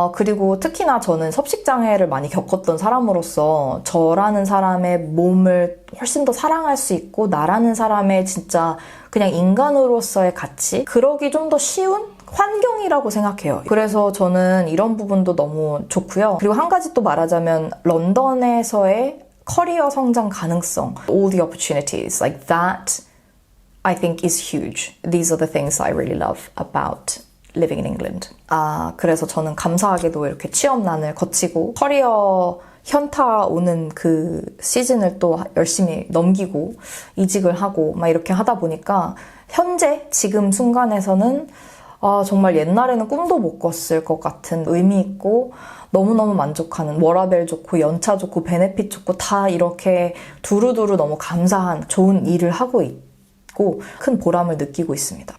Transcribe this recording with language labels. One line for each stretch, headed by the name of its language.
Korean: 그리고 특히나 저는 섭식장애를 많이 겪었던 사람으로서 저라는 사람의 몸을 훨씬 더 사랑할 수 있고 나라는 사람의 진짜 그냥 인간으로서의 가치? 그러기 좀 더 쉬운 환경이라고 생각해요. 그래서 저는 이런 부분도 너무 좋고요. 그리고 한 가지 또 말하자면 런던에서의 커리어 성장 가능성,
English: all the opportunities like that I think is huge. These are the things I really love about living in England.
Korean: 그래서 저는 감사하게도 이렇게 취업난을 거치고 커리어 현타 오는 그 시즌을 또 열심히 넘기고 이직을 하고 막 이렇게 하다 보니까 현재 지금 순간에서는 정말 옛날에는 꿈도 못 꿨을 것 같은 의미 있고 너무너무 만족하는, 워라밸 좋고 연차 좋고 베네핏 좋고 다 이렇게 두루두루 너무 감사한 좋은 일을 하고 있고 큰 보람을 느끼고 있습니다.